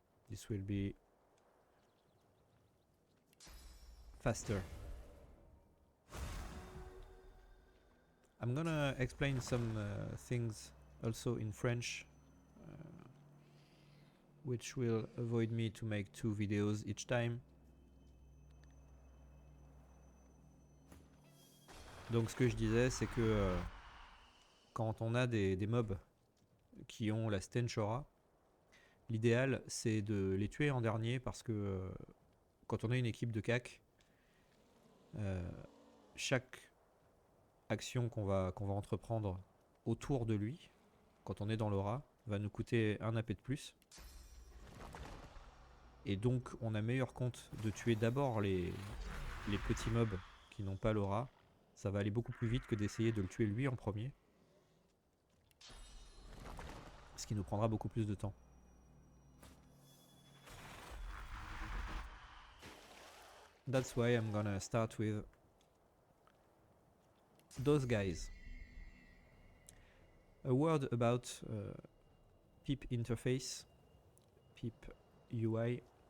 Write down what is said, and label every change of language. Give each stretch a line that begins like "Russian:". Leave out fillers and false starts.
English: This will be faster. I'm gonna explain some things also in French, which will avoid me to make 2 videos each time.
French: Donc ce que je disais, c'est que quand on a des mobs qui ont la stench aura, l'idéal c'est de les tuer en dernier, parce que quand on a une équipe de CAC, chaque action qu'on va entreprendre autour de lui, quand on est dans l'aura, va nous coûter 1 AP de plus. Et donc on a meilleur compte de tuer d'abord les petits mobs qui n'ont pas l'aura. Ça va aller beaucoup plus vite que d'essayer de le tuer lui en premier, ce qui nous prendra beaucoup plus de temps.
English: That's why I'm gonna start with those guys. A word about PIP interface, PIP UI.